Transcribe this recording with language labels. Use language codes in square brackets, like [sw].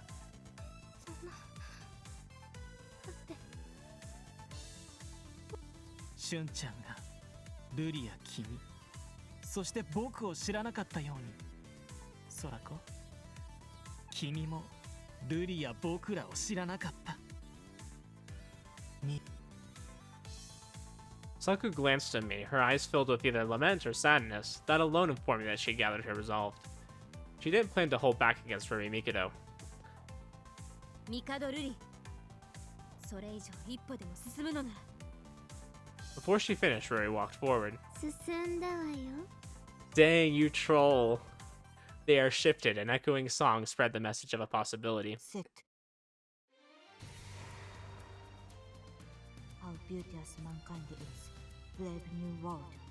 [ja] そんなだってシュンちゃんがルリや君、そして僕を知らなかったように、ソラコ、君もルリや僕らを知らなかった。 [en] Saku glanced at me, her eyes filled with either lament or sadness. That alone informed me that she gathered her resolve. She didn't plan to hold back against Ruri Mikado. [ja] ミカドルリ、それ以上一歩でも進むのなら。 [en] Before she finished, Ruri walked forward. [ja] 進んだわよ。 [en] Dang, you troll! The air shifted, and echoing songs spread the message of a possibility. Sit. How beauteous mankind is. Brave new world.